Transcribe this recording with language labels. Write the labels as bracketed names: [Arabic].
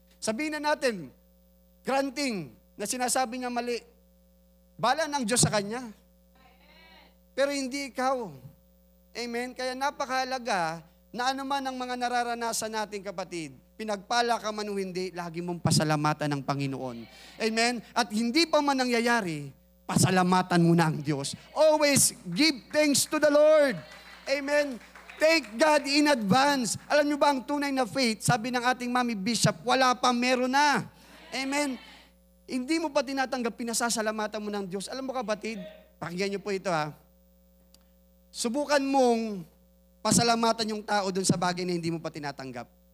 [Filipino] Sabihin na natin, granting, na sinasabi niya mali, bala ng Diyos sa kanya. Pero hindi ikaw. Amen? Kaya napakahalaga na anuman ang mga nararanasan natin, kapatid, pinagpala ka man o hindi, lagi mong pasalamatan ng Panginoon. Amen? At hindi pa man nangyayari, pasalamatan mo na ang Diyos. [English] Always give thanks to the Lord. Amen? Thank God in advance. [Filipino] Alam niyo ba ang tunay na faith, sabi ng ating Mami Bishop, wala pa, meron na. Amen? Hindi mo pa tinatanggap, pinasasalamatan mo ng Diyos. Alam mo, kapatid, pakinggan niyo po ito ha. Subukan mong pasalamatan yung tao dun sa bagay na hindi mo pa tinatanggap.